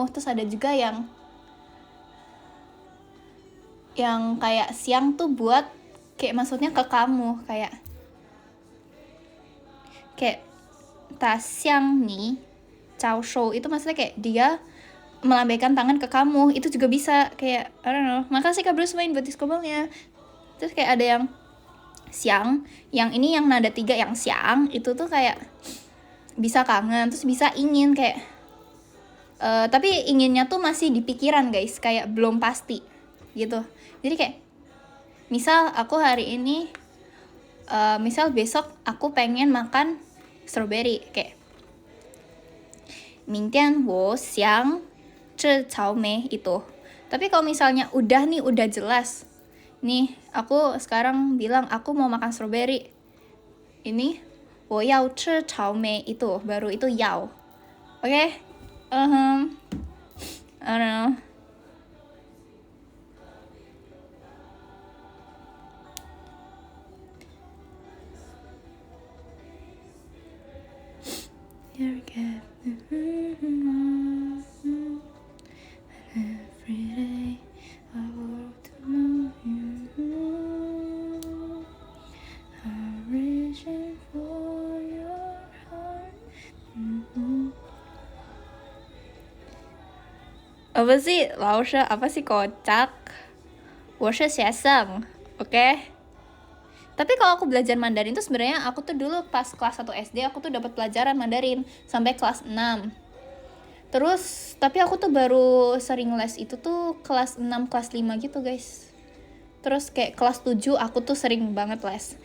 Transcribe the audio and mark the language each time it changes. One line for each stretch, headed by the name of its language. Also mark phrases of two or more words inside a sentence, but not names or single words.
Indonesian: Terus ada juga yang kayak siang tuh buat kayak maksudnya ke kamu, kayak
Chinese: 他向你招手,
Indonesian: itu maksudnya kayak dia melambaikan tangan ke kamu. Itu juga bisa kayak
English: I don't know.
Indonesian: Makasih Kak Bruce Wayne buat diskobelnya. Terus kayak ada yang siang, yang ini yang nada 3 yang siang itu tuh kayak bisa kangen, terus bisa ingin kayak tapi inginnya tuh masih di pikiran guys, kayak belum pasti gitu. Jadi kayak misal aku hari ini misal besok aku pengen makan strawberry, kayak
Chinese: 明天我想吃草莓
Indonesian: itu. Tapi kalau misalnya udah jelas nih, aku sekarang bilang aku mau makan strawberry, ini
Chinese: 我要吃草莓
Indonesian: itu baru itu yao. Oke?
English: I don't know. You're good. Every day I walk to know you. I'm reaching for your heart.
Indonesian: Apa sih? 老师 apa sih kocak?
Chinese: 我是学生,
Indonesian: oke? Tapi kalau aku belajar Mandarin tuh sebenarnya aku tuh dulu pas kelas 1 SD aku tuh dapat pelajaran Mandarin sampai kelas 6. Terus tapi aku tuh baru sering les itu tuh kelas 6 kelas 5 gitu guys. Terus kayak kelas 7 aku tuh sering banget les.